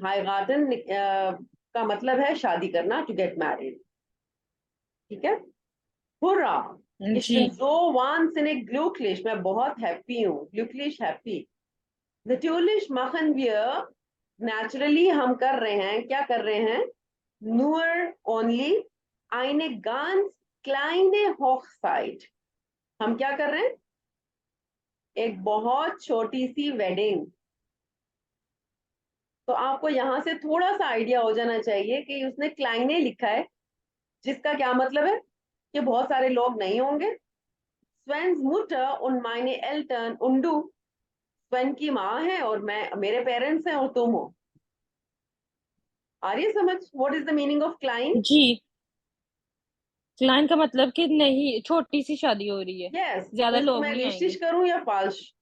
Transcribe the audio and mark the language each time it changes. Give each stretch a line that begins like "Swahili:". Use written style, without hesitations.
Hindi: हाइगाटन का मतलब है शादी करना, टू गेट मैरिड। ठीक है। हुर्रा, ich जी
German: bin so wahnsinnig glücklich,
Hindi: मैं बहुत हैप्पी हूँ।
German: glücklich हैप्पी। natürlich machen wir,
Hindi: naturally हम कर रहे हैं, क्या कर रहे हैं?
German: nur only eine ganz kleine Hochzeit।
Hindi: हम क्या कर रहे हैं? एक बहुत छोटी सी वेडिंग। तो आपको यहां से थोड़ा सा आइडिया हो जाना चाहिए कि उसने क्लाइने लिखा है, जिसका क्या मतलब है कि बहुत सारे लोग नहीं होंगे।
German: Svens Mutter und meine Eltern und du।
Hindi: स्वेन की माँ है और मैं, मेरे पेरेंट्स हैं और तुम हो। आ रही है समझ? What is the meaning of Kline? Ji Kline का मतलब कि नहीं, छोटी सी शादी हो रही है, यस। तो ज्यादा इसको लोग मैं नहीं रिश्तिश आएंगे। करूं या फाल्श?